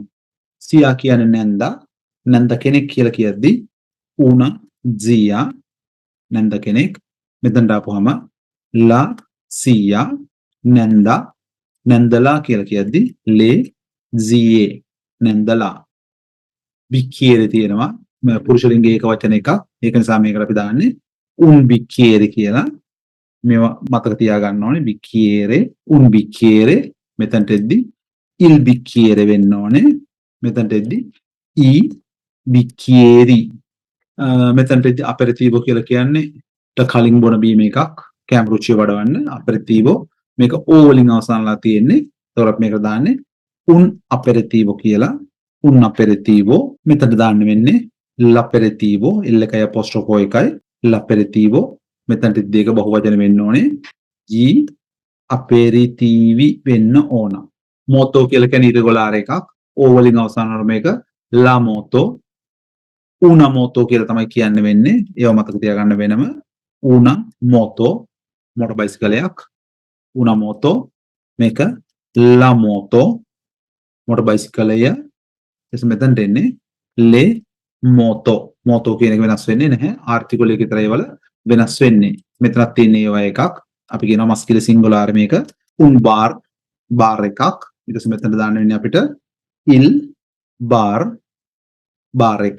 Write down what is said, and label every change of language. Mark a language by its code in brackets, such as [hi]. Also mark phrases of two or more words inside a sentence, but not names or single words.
[si] සියා කියන්නේ නැන්ද කෙනෙක් කියලා කියද්දි [it] una zia [si] නැන්ද කෙනෙක්. මෙතනට ආපුවම [it] la zia [si] නැන්දලා කියලා කියද්දි [it] le zie [si] නැන්දලා. බික්කියරේ තියෙනවා පුරුෂ ලිංගයේ එක වචන එකක්. ඒක නිසා මේකට අපි දාන්නේ [it] un bicchiere [si] කියලා. මේවා මතක තියාගන්න ඕනේ. [it] bicchiere un bicchiere [si] මෙතනට එද්දි [it] il bicchiere [si] වෙන්න ඕනේ. මෙතනට එද්දි [it] i bicchieri [si] මෙතනට එද්දි aperitivo කියලා කියන්නේ කලින් බොන බීම එකක් කැම් රුචිය වඩවන්න. aperitivo මේක o වලින් අවසන්ලා තියෙන්නේ. ඒතකොට මේක දාන්නේ [it] un aperitivo [si] කියලා. [it] un aperitivo [si] මෙතනට දාන්න වෙන්නේ l'aperitivo l එකයි apostrophe එකයි l'aperitivo මෙතනට දෙක බහුවචන වෙන්න ඕනේ. [it] gli aperitivi [si] වෙන්න ඕන. moto කියලා කියන්නේ irregular එකක්. o වලින් අවසන් වන මේක [it] la moto una moto [si] කියලා තමයි කියන්න වෙන්නේ. ඒව මතක තියාගන්න වෙනම [it] una moto [en] motor bicycle [si] එකක්. [it] una moto [si] මේක [it] la moto [en] motor bicycle [si] එක. එතකොට මෙතනට එන්නේ [it] le moto [si] කියන එක වෙනස් වෙන්නේ නැහැ. ආර්ටිකල් එක විතරයි වල වෙනස් වෙන්නේ. මෙතනක් තියෙන ඒවා එකක්. අපි කියනවා මස්කියුලර් සිංගුලාර් මේක [it] un bar [si] එකක්. ඊට පස්සේ මෙතනට දාන්න වෙන්නේ අපිට [it] il bar [si] එක.